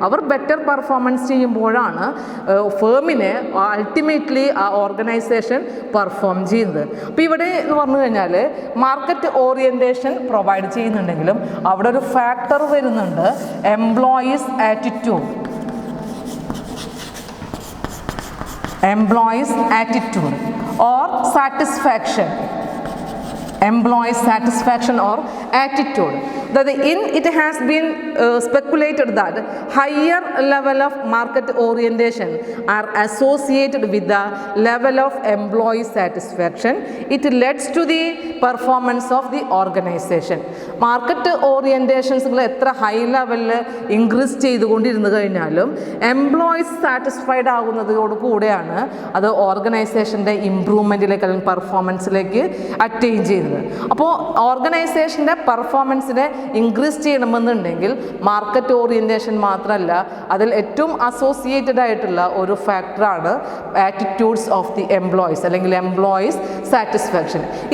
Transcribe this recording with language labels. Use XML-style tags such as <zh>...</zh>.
<ml>അവർ better performance ചെയ്യുമ്പോഴാണ് ഫേമിനെ ultimately ആ organisation perform ചെയ്യുന്നത്. അപ്പോൾ ഇവിടെ എന്ന് പറഞ്ഞു കഴിഞ്ഞാൽ മാർക്കറ്റ് ഓറിയൻറ്റേഷൻ പ്രൊവൈഡ് ചെയ്യുന്നുണ്ടെങ്കിലും അവിടെ ഒരു ഫാക്ടർ വരുന്നുണ്ട്, employees attitude.</ml> <en>Employees attitude or satisfaction, employees satisfaction or attitude. That it has been speculated that higher level of market orientation are associated with the level of employee satisfaction. It leads to the performance of the organization.</en> <ml>Market ഓറിയൻറ്റേഷൻസുകൾ എത്ര high ലെവലിൽ increase ചെയ്തുകൊണ്ടിരുന്നു കഴിഞ്ഞാലും employees satisfied ആകുന്നതോട് കൂടെയാണ് അത് ഓർഗനൈസേഷൻ്റെ ഇമ്പ്രൂവ്മെൻറ്റിലേക്ക് അല്ലെങ്കിൽ പെർഫോമൻസിലേക്ക് attain ചെയ്യുന്നത്. അപ്പോൾ ഓർഗനൈസേഷൻ്റെ പെർഫോമൻസിനെ increase ചെയ്യണമെന്നുണ്ടെങ്കിൽ മാർക്കറ്റ് ഓറിയൻറ്റേഷൻ മാത്രമല്ല, അതിൽ ഏറ്റവും അസോസിയേറ്റഡ് ആയിട്ടുള്ള ഒരു ഫാക്ടറാണ്</ml> <en>attitudes of the employees</en> <ml>അല്ലെങ്കിൽ എംപ്ലോയീസ് സാറ്റിസ്ഫാക്ഷൻ.</ml>